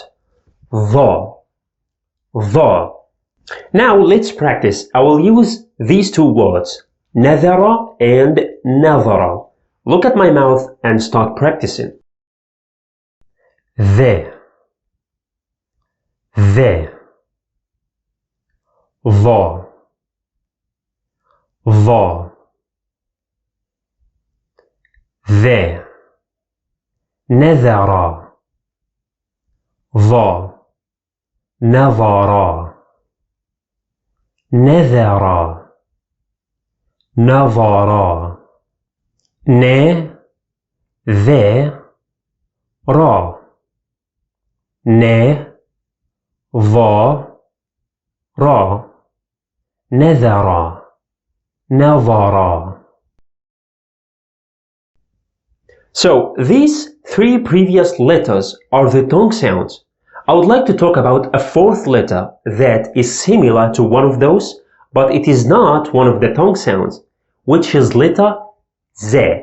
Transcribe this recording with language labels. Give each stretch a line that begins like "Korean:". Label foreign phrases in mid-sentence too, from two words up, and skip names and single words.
English: The. Now let's practice. I will use these 2 words, نذر and نظر. Look at my mouth and start practicing. The. The.
Arabic: نذر نظر نذر نظر نذر نظر.
English: So these 3 previous letters are the tongue sounds. I would like to talk about a 4th letter that is similar to one of those, but it is not one of the tongue sounds, which is letter Z.